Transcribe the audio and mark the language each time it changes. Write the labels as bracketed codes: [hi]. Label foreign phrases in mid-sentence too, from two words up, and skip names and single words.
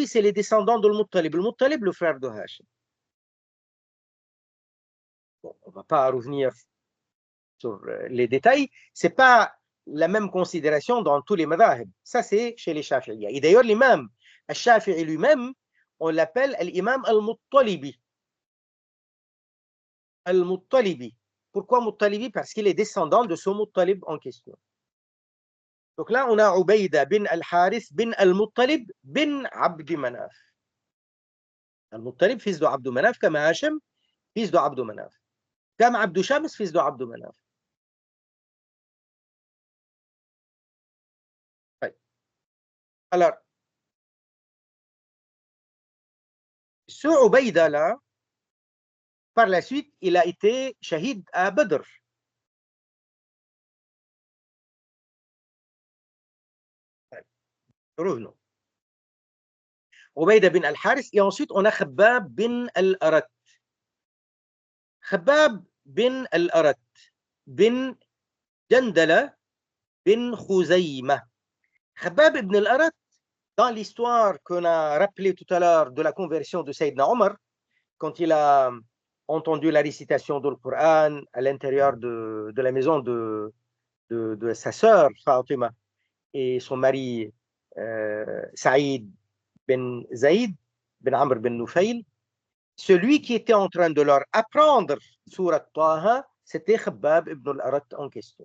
[fr] C'est les descendants de Muttalib. Le Muttalib, le frère de Hashim. Bon, on ne va pas revenir sur les détails. Ce n'est pas la même considération dans tous les madhahib. Ça, c'est chez les Shafi'iyya. Et d'ailleurs, l'imam al-Shafi'i lui-même, on l'appelle l'imam al-Muttalibi. Al-Muttalibi. Pourquoi Muttalibi? Parce qu'il est descendant de ce Muttalib en question. Donc là, on a Ubayda bin al-Harith bin al-Muttalib bin Abd Manaf. Al-Muttalib, fils de Abd Manaf, comme Hashim, fils de Abd Manaf. Comme Abd Shams, fils de Abd Manaf. Alors, ce Ubayda là, par la suite, il a été shahid à Badr. Revenons. Ubayda bin al-Harith, et ensuite on a Khabbab bin al-Arat. Khabbab bin al-Arat bin Jandala bin Khuzayma. Khabbab ibn al-Arat, dans l'histoire qu'on a rappelée tout à l'heure de la conversion de Sayyidina Omar, quand il a entendu la récitation du Coran à l'intérieur de la maison de sa sœur Fatima et son mari Saïd ben Zaïd ben Amr ben Nufayl, celui qui était en train de leur apprendre Surat Taha, c'était Khabbab ibn al-Arat en question.